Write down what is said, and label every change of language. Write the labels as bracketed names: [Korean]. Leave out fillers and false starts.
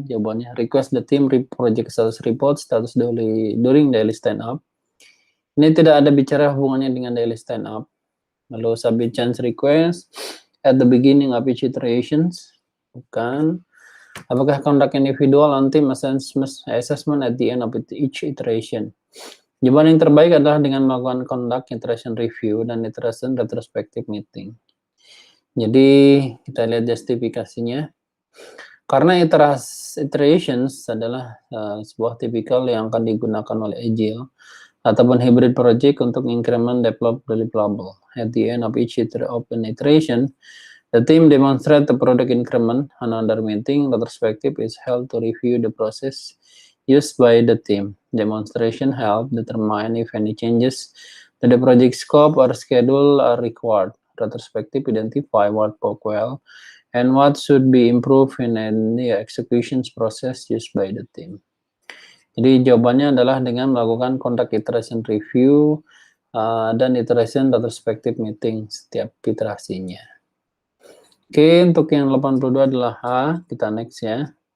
[Indonesian] Jawabannya [English] request the team project status report status during daily stand up. [Indonesian] Ini tidak ada bicara hubungannya dengan daily stand up. Lalu [English] submit change request at the beginning of each iterations. [Indonesian] Bukan. Apakah [English] conduct individual and team assessment at the end of each iteration? [Indonesian] Jawaban yang terbaik adalah dengan melakukan [English] conduct iteration review [Indonesian] dan iteration retrospective meeting. Jadi kita lihat justifikasinya. Karena iterations adalah sebuah tipikal yang akan digunakan oleh Agile ataupun hybrid project untuk [English] increment develop deliverable. At the end of each open iteration, the team demonstrate the product increment. Another meeting retrospective is held to review the process used by the team. Demonstration help determine if any changes to the project scope or schedule are required. Retrospective identify what worked well and what should be improved in the executions process used by the team. [Indonesian] Jadi jawabannya adalah dengan melakukan conduct iteration review dan iteration retrospective meeting setiap iterasinya. Oke, untuk yang 82 adalah H, kita next ya.